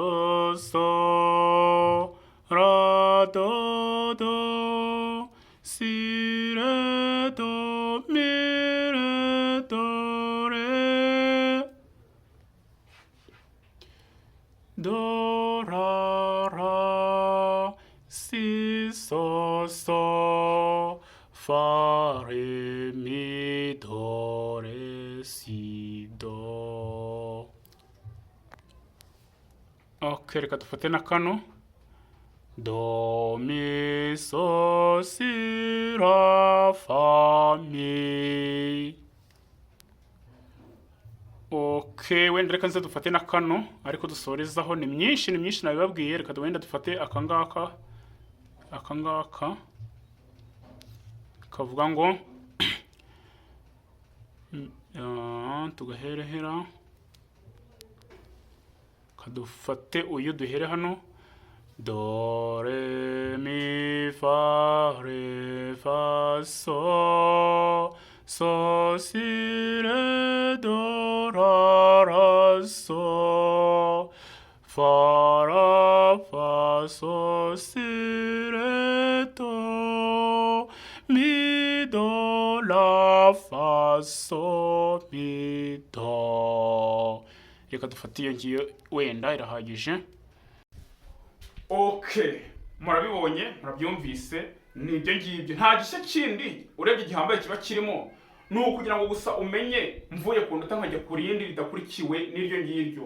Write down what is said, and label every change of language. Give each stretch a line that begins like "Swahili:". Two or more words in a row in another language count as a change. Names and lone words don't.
Kinyarwanda: so ra do si re do mi re do re do ra si so fa re mi do re si do. Okay, reka dufate na kano do mi so si ra fa mi. Okay, wenda reka nze dufate na kano ariko dusorezaho ni myinshi nabibabwiye. Reka wenda dufate akangaka kavuga ngo tugaherehera kadufate uyu duhere hano do re mi fa re fa so si re do ra so fa ra fa so si re do mi do la fa so mi do. Reka dufate iyo ngiyo wenda irahagije. Okay, murabyumvise ni ibyo ngibyo, nta gishya kindi urebye igihambaye kiba kirimo, ni ukugira ngo gusa umenye mvuye ku nota nkajya ku rindi ridakurikiwe n'iryo ngiryo.